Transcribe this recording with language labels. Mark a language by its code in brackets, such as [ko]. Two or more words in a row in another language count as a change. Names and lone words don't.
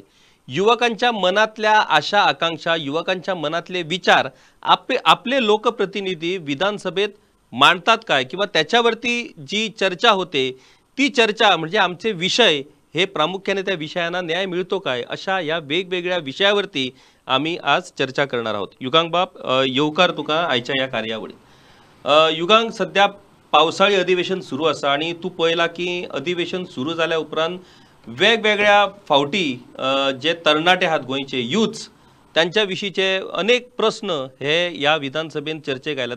[mr] युवकांच्या मनातल्या आशा आकांक्षा, युवकांच्या मनातले विचार आपले लोकप्रतिनिधी विधानसभेत मांडतात काय? किंवा त्याच्यावरती जी चर्चा होते ती चर्चा म्हणजे आमचे विषय हे प्रामुख्याने त्या विषयांना न्याय मिळतो काय? अशा या वेगवेगळ्या विषयावरती आम्ही आज चर्चा करणार आहोत. [kok] युगांग बाप, येवकार तुका आयच्या या कार्यावळीत. युगांग, सध्या पावसाळी अधिवेशन सुरू आसा आणि तू पळयला की अधिवेशन सुरू जाल्या उपरांत वेगवेगळ्या फावटी जे तरणाटे आहात गोंयचे यूथ्स, त्यांच्या विशीचे अनेक प्रश्न हे या विधानसभेत चर्चेक आयला.